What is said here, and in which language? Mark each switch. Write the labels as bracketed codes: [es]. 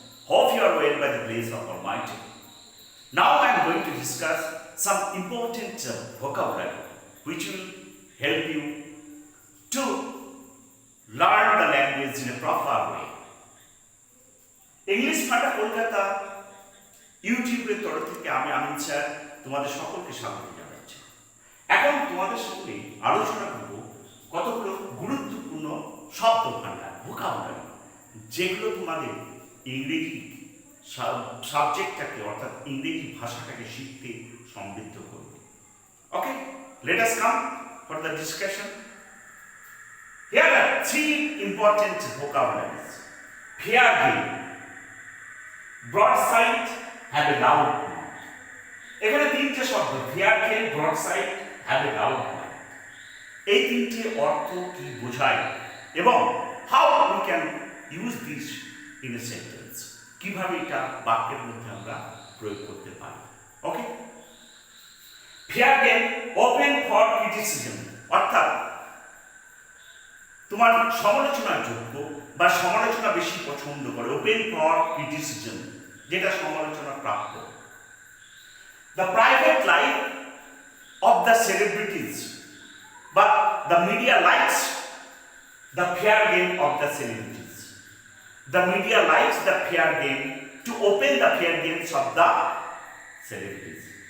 [en] Hope you are well by the grace of Almighty. Now I am going to discuss some important vocabulary which will help you to learn the language in a proper way. [bn] English Fund Kolkata ইউটিউবের তরফ থেকে আমি আমিন sir তোমাদের সকলকে স্বাগত জানাচ্ছি। এখন তোমাদের সঙ্গে আলোচনা করব কতগুলো গুরুত্বপূর্ণ শব্দ ভাণ্ডার ভোকাবুলারি যেগুলো তোমাদের ইংরেজি সাবজেক্টটাকে অর্থাৎ ইংরেজি ভাষাটাকে শিখতে সমৃদ্ধ করবে। [en] Okay, let us come for the discussion. Here are three important vocabularies. Fair game, broadside, have a loud mouth. [bn] এখানে তিনটে শব্দ fair game, ব্রডসাইড, have a loud mouth. এই তিনটে অর্থ কি বোঝায় এবং [en] how we can use this in a sentence, [bn] কিভাবে এটা বাক্যের মধ্যে আমরা প্রয়োগ করতে পারি। ওকে, fair game [en] open for criticism, [bn] অর্থাৎ তোমার সমালোচনার যোগ্য বা সমালোচনা বেশি পছন্দ করে। [en] open for criticism, [bn] যেটা সমালোচনা প্রাপ্য। [en] The private life of the celebrities, but the media likes the fair game of the celebrities. The media likes the fair game to open the fair games of the celebrities.